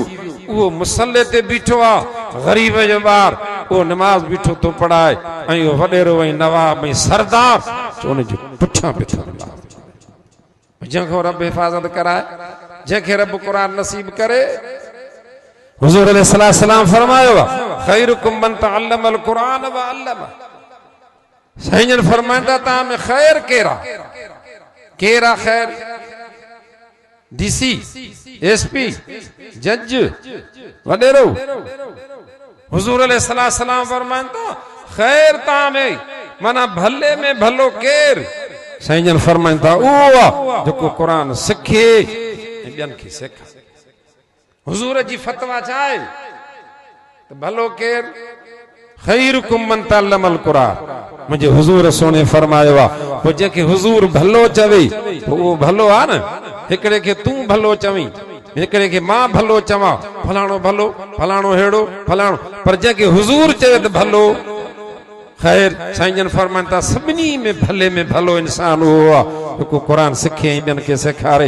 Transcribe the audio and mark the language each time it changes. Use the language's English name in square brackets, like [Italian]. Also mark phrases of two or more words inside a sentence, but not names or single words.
[Sindhi] वो मुसल्ले ते बीठो आहे, गरीब जो ॿार, वो नमाज बीठो तो पढ़ाए, ऐं वो वॾेरो ऐं नवाब ऐं सरदार उन जे पुठियां बीठो, जंहिंखो रब हिफ़ाज़त कराए, जंहिंखे रब क़ुरान नसीब करे। हुज़ूर अलैहिस्सलाम फरमायो आहे [Arabic] خيركم من تعلم القرآن وعلم. [Sindhi] साईं जन फरमाईंदा तव्हां में ख़ैर केरा, केरा ख़ैर? डीसी, एसपी, जज, वॾेरो। हुज़ूर अलैहिस्सलाम फरमाईंदा ख़ैर तव्हां में माना भले में भलो केर? साईं जन फरमाईंदा उहो आहे जेको क़ुरान सिखे ऐं ॿियनि खे सेखारे। हुज़ूर जी फतवा छा आहे त भलो केर? [Arabic] خيركم من تعلم القرآن. [Sindhi] मुंहिंजे हुज़ूर सोने फरमायो आहे पोइ जंहिंखे हुज़ूर भलो चवे पोइ उहो भलो आहे न। हिकिड़े खे तूं भलो चवीं, हिकिड़े खे मां भलो चवां, फलाणो भलो, फलाणो हेड़ो, फलाणो, पर जंहिंखे हुज़ूर चवे त भलो, ख़ैर साईं जन फरमाइनि था सभिनी में भले में भलो इंसान उहो आहे जेको क़ुरान सिखे ऐं ॿियनि खे सेखारे।